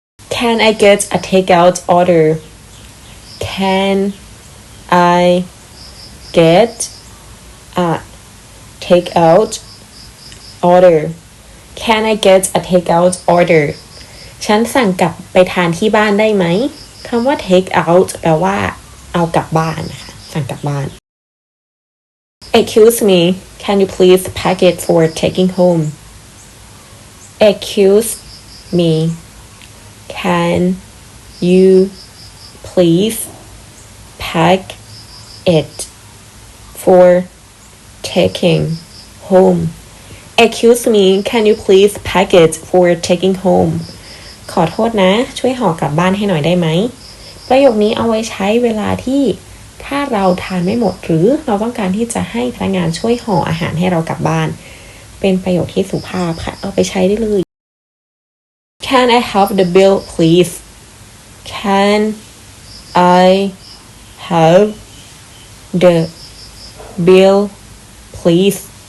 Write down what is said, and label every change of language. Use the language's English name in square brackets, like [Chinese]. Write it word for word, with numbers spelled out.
[English] Can I get a takeout order? Can I get a takeout order? Can I get a takeout order? [Thai] ฉันสั่งกลับไปทานที่บ้านได้ไหมคำว่า [English] take out [Thai] แปลว่าเอากลับบ้านนะคะสั่งกลับบ้าน [English] Excuse me, can you please pack it for taking home? Excuse me, can you please pack it for taking home? Excuse me, can you please pack it for taking home? [Thai] ขอโทษนะช่วยห่อกลับบ้านให้หน่อยได้ไหมประโยคนี้เอาไว้ใช้เวลาที่ถ้าเราทานไม่หมดหรือเราต้องการที่จะให้พนักงานช่วยห่ออาหารให้เรากลับบ้านเป็นประโยคที่สุภาพค่ะเอาไปใช้ได้เลย [English] Can I have the bill, please? Can I have the bill, please?